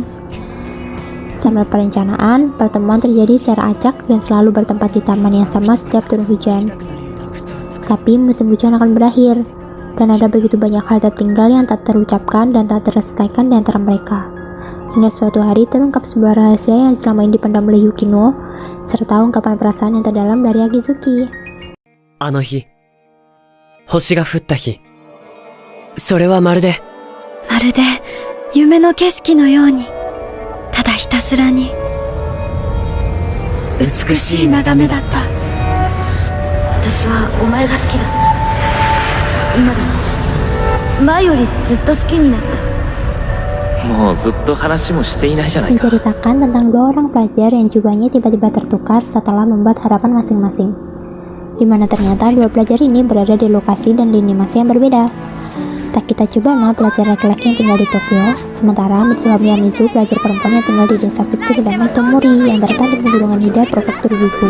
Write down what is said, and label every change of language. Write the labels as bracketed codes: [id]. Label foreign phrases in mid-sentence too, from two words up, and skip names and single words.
[id] Tanpa perencanaan, pertemuan terjadi secara acak dan selalu bertempat di taman yang sama setiap turun hujan. Tapi musim hujan akan berakhir, dan ada begitu banyak hal tertinggal yang tak terucapkan dan tak terselesaikan di antara mereka. Hingga suatu hari terungkap sebuah rahasia yang selama ini dipendam oleh Yukino, serta ungkapan perasaan yang terdalam dari Akizuki. [ja] あの日、星が降った日、それはまるで夢の景色のように、ただひたすらに美しい眺めだった。私はお前が好きだ。今でも前よりずっと好きになった。もうずっと話もしていないじゃないか。 [id] Menceritakan tentang dua orang pelajar yang jiwanya tiba-tiba tertukar setelah membuat harapan masing-masing, di mana ternyata dua pelajar ini berada di lokasi dan lini masa yang berbeda. Takita Tsubana, pelajar laki-laki yang tinggal di Tokyo, sementara Mitsuha Miyamizu, pelajar perempuan yang tinggal di desa kecil dan Itomori yang terletak di pegunungan Hida, prefektur Gifu.